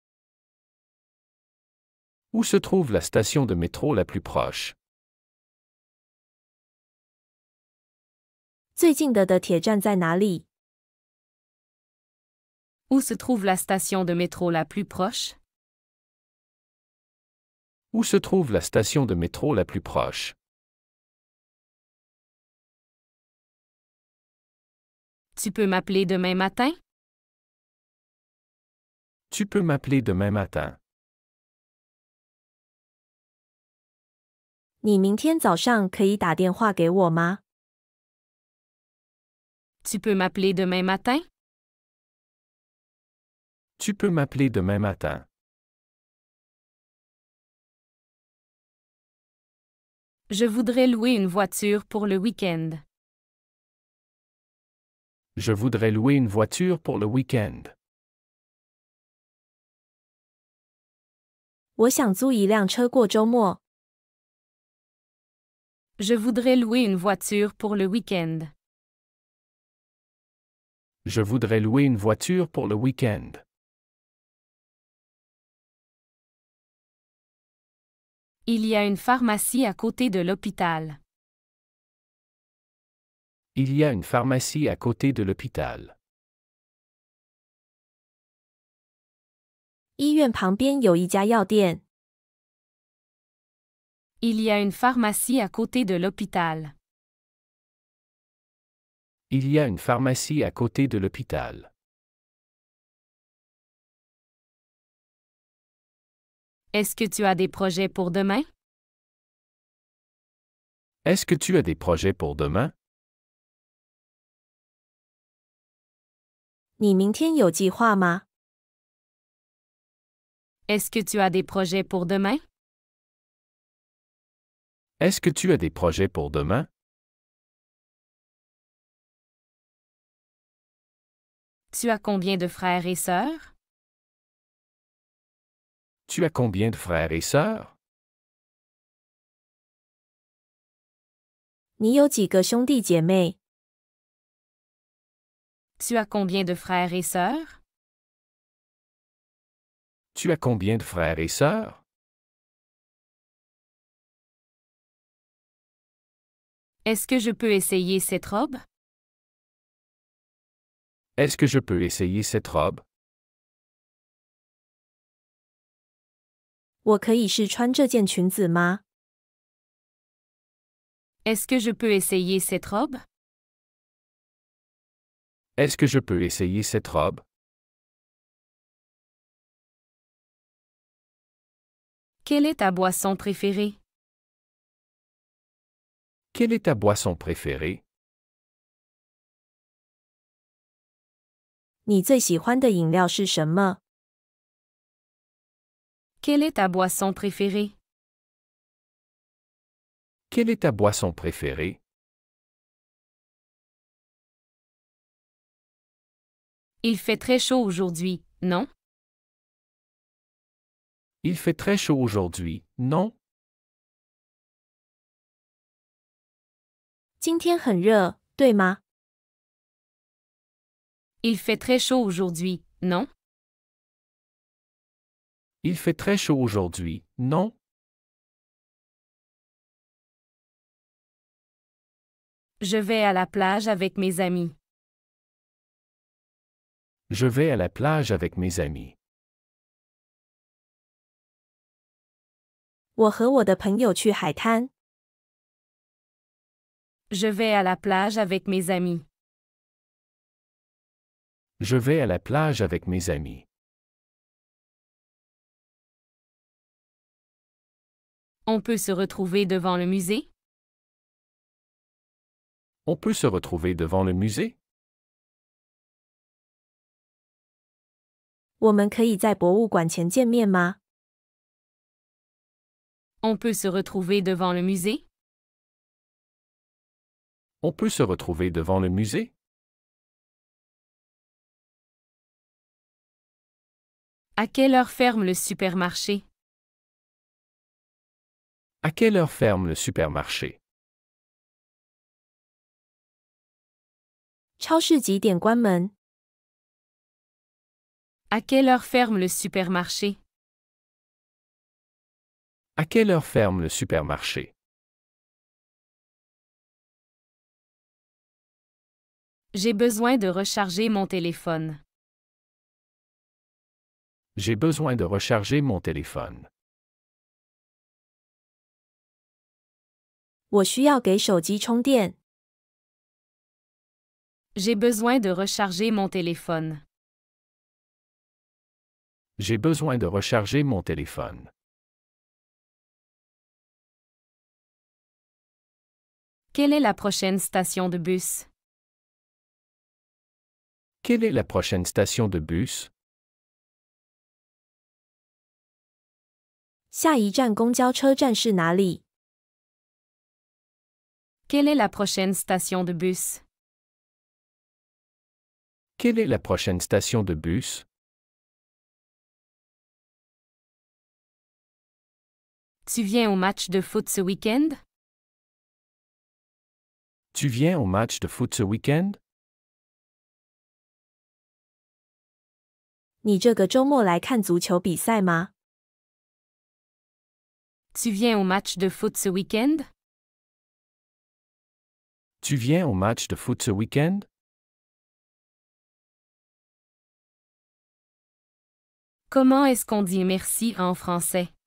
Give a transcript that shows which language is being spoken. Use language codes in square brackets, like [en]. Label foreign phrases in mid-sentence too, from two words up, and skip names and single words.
[fr] Où se trouve la station de métro la plus proche? [zh] 最近的铁站在哪里？ [fr] Où se trouve la station de métro la plus proche? Où se trouve la station de métro la plus proche? Tu peux m'appeler demain matin? Tu peux m'appeler demain matin. [zh] 你明天早上可以打电话给我吗？ [fr] Tu peux m'appeler demain matin? Tu peux m'appeler demain matin. Je voudrais louer une voiture pour le week-end. Je voudrais louer une voiture pour le week-end. [zh] 我想租一辆车过周末。 [fr] Je voudrais louer une voiture pour le week-end. Je voudrais louer une voiture pour le week-end. Il y a une pharmacie à côté de l'hôpital. Il y a une pharmacie à côté de l'hôpital. [zh] 医院旁边有一家药店。 [fr] Il y a une pharmacie à côté de l'hôpital. Il y a une pharmacie à côté de l'hôpital. Est-ce que tu as des projets pour demain? Est-ce que tu as des projets pour demain? [zh] 你明天有计划吗？ [fr] Est-ce que tu as des projets pour demain? Est-ce que tu as des projets pour demain? Tu as combien de frères et sœurs? Tu as combien de frères et sœurs? [zh] 你有几个兄弟姐妹？ [fr] Tu as combien de frères et sœurs? Tu as combien de frères et sœurs? Est-ce que je peux essayer cette robe? Est-ce que je peux essayer cette robe? [zh] 我可以试穿这件裙子吗？ [fr] Est-ce que je peux essayer cette robe? Est-ce que je peux essayer cette robe? Quelle est ta boisson préférée? Quelle est ta boisson préférée? [zh] 你最喜欢的饮料是什么？ [fr] Quelle est ta boisson préférée? Quelle est ta boisson préférée? Il fait très chaud aujourd'hui, non? Il fait très chaud aujourd'hui, non? [zh] 今天很热，对吗？ [fr] Il fait très chaud aujourd'hui, non? Il fait très chaud aujourd'hui, non? Je vais à la plage avec mes amis. Je vais à la plage avec mes amis. [zh] 我和我的朋友去海滩。 [fr] Je vais à la plage avec mes amis. Je vais à la plage avec mes amis. On peut se retrouver devant le musée? On peut se retrouver devant le musée? [zh] 我们可以在博物馆前见面吗？ [fr] On peut se retrouver devant le musée? On peut se retrouver devant le musée? À quelle heure ferme le supermarché? À quelle heure ferme le supermarché? [zh] 超市几点关门？ [fr] À quelle heure ferme le supermarché? À quelle heure ferme le supermarché? J'ai besoin de recharger mon téléphone. J'ai besoin de recharger mon téléphone. [zh] 我需要给手机充电。 [fr] J'ai besoin de recharger mon téléphone. J'ai besoin de recharger mon téléphone. Quelle est la prochaine station de bus? Quelle est la prochaine station de bus? [zh] 下一站公交车站是哪里？ [fr] Quelle est la prochaine station de bus? Quelle est la prochaine station de bus? Tu viens au match de foot ce week-end? Tu viens au match de foot ce week-end? [zh] 你这个周末来看足球比赛吗？ [fr] Tu viens au match de foot ce week-end? Tu viens au match de foot ce week-end? Comment est-ce qu'on dit merci en français?